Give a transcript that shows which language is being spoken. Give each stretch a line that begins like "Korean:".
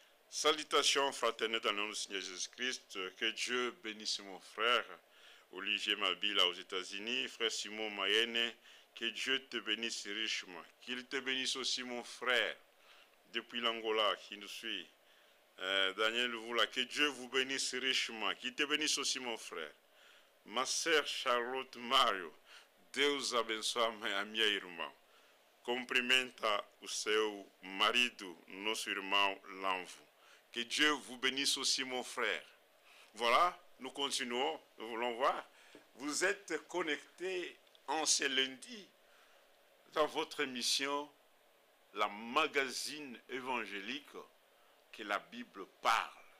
French: Salutations fraternelles dans le nom du Seigneur Jésus-Christ. Que Dieu bénisse mon frère Olivier Mabila aux États-Unis, frère Simon Mayenne. Que Dieu te bénisse richement. Qu'il te bénisse aussi mon frère depuis l'Angola qui nous suit. Daniel Voula, que Dieu vous bénisse richement. Qu'il te bénisse aussi mon frère. Ma sœur
Portuguese: Charlotte Mario, Deus abençoe a minha irmã. Cumprimenta o seu marido, nosso irmão Lanvo.
French: Que Dieu vous bénisse aussi mon frère. Voilà, nous continuons, nous voulons voir. Vous êtes connectés en ce lundi dans votre émission, la magazine évangélique que la Bible parle.